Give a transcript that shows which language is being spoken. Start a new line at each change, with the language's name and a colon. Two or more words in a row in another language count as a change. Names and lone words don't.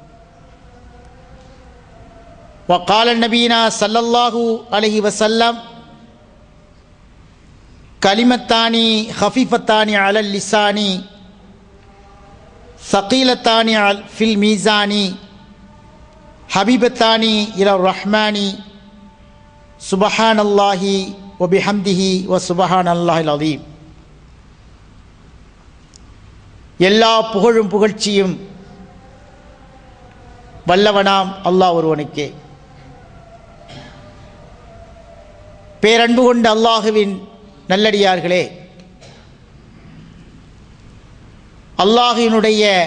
Arabic: وقال نبينا صلى الله عليه وسلم: كلمتان خفيفتان على اللسان ثقيلتان في الميزان حبيبتان إلى الرحمن سبحان الله وبحمده وسبحان الله العظيم.
Tamil: எல்லா புகழும் புகழ்ச்சியும் வல்லவனாம் அல்லாஹ் ஒருவனுக்கே. பேரன்பு கொண்ட அல்லாஹுவின் நல்லடியார்களே, அல்லாஹினுடைய